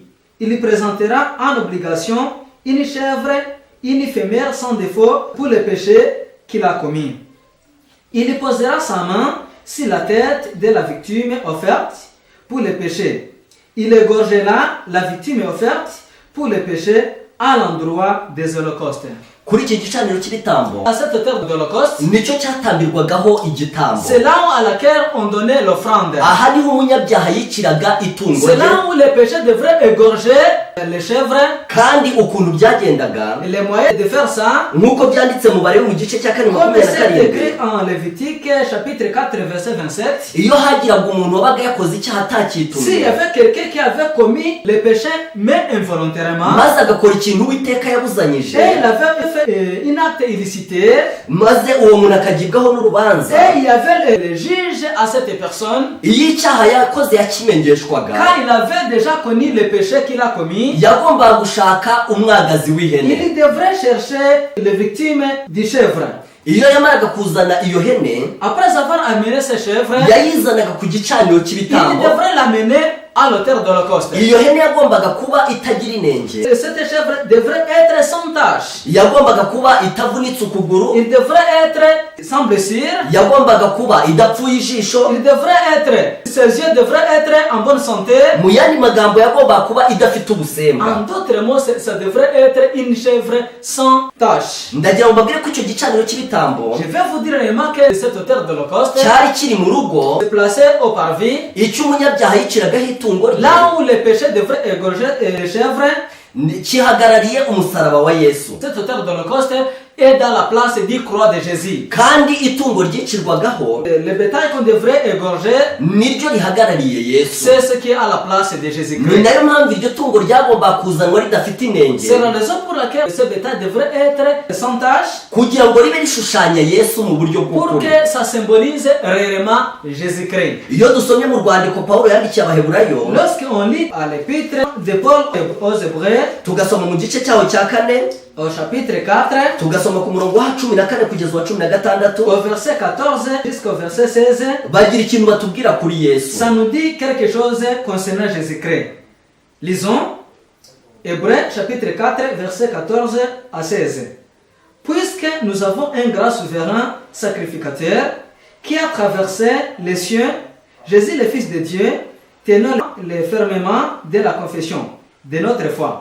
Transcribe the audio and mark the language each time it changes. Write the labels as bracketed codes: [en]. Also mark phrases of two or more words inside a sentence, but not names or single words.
[fr] Il présentera en obligation une chèvre, une femelle sans défaut pour le péché qu'il a commis. Il posera sa main sur la tête de la victime offerte pour le péché. Il égorgera la victime offerte pour le péché à l'endroit des holocaustes. [rw] Kuri iki gicaniro cy'ibitambo [fr] À cette autel d'holocauste, [rw] nicyo cyatambirwagaho igitambo. [fr] c'est là où à laquelle on donnait l'offrande. [rw] Aha niho umunyabyaha yiciraga itungo [fr] C'est [rw] rye, [fr] là où les péchés devraient égorger les chèvres. [rw] kandi ukuntu byagendaga [fr] Et les moyens de faire ça, [rw] nk'uko byanditse mu Balewi mu gice cya 4 [fr] comme c'est 27, écrit en Lévitique chapitre 4 verset 27, [rw] iyo hagiraga umuntu wabaga yakoze icyaha [fr] s'il y [rw] atakitumye [fr] avait quelqu'un qui avait commis les péchés mais involontairement, [rw] maze agakora ikintu Uwiteka yabuzanyije, [fr] et il avait fait une acte illicité, [rw] maze uwo muntu akagibwaho n'urubanza, [fr] et il y avait le juge à cette personne, [rw] iyo icyaha yakoze yakimenyeshwaga, [fr] quand il avait déjà connu le péché qu'il a commis, [rw] yagombaga gushaka umwagazi w'ihene. [fr] il devrait chercher les victimes du chèvre. [rw] Iyo yamaraga kuzana iyo hene, [fr] Après avoir amené ce chèvre, [rw] yayizanaga ku gicaniro [fr] il [rw] cy'ibitambo. [fr] devrait l'amener à l'autel d'holocauste. [rw] Iyo hene yagombaga kuba itagira inenge, [fr] Cette chèvre devrait être sans tache. [rw] yagombaga kuba itavunitse ukuguru, [fr] Il devrait être sans blessure. [rw] yagombaga kuba idapfuye ijisho, [fr] Il devrait être, ses yeux devraient être en bonne santé. [rw] mu yandi magambo yagombaga kuba idafite [fr] En [rw] ubusembwa. [fr] d'autres mots, ça devrait être une chèvre sans tache. [rw] Ndagira ngo mbabwire ko icyo gicaniro cy'ibitambo [fr] Je vais vous dire réellement que cet autel d'holocauste [rw] cyari kiri mu rugo, [fr] est placé au parvis, [rw] icyo umunyabyaha yiciragaho itungo rye, [fr] là où les péchés devraient égorger les chèvres. [rw] kihagarariye umusaraba wa Yesu, [fr] Cet autel d'holocauste est dans la place du croix de Jésus. [rw] kandi itungo ryicirwagaho [fr] Le bétail qu'on devrait égorger, [rw] niryo rihagarariye Yesu. [fr] c'est ce qui est à la place de [rw] Ni [fr] Jésus-Christ. [rw] nayo mpamvu iryo tungo ryagombaga kuzanwa ridafite inenge, [fr] C'est la raison pour laquelle ce bétail devrait être sans tache, [rw] kugira ngo ribe rishushanya Yesu mu buryo [fr] pour [rw] bw'ukuri. [fr] que ça symbolise réellement Jésus-Christ. [rw] Iyo dusomye mu rwandiko Pawulo yandikiye Abaheburayo, [fr] Lorsqu'on lit à l'épître de Paul aux Hébreux, [rw] tugasoma mu gice cyaho cya 4, [fr] au chapitre 4, [rw] tugasoma ku murongo wa 14 kugeza wa 16, [fr] au verset 14 jusqu'au verset 16, [rw] bagira ikintu batubwira kuri Yesu. [fr] ça nous dit quelque chose concernant Jésus-Christ. Lisons Hébreux chapitre 4, verset 14 à 16. Puisque nous avons un grand souverain sacrificateur qui a traversé les cieux, Jésus le Fils de Dieu, tenons le fermement de la confession de notre foi.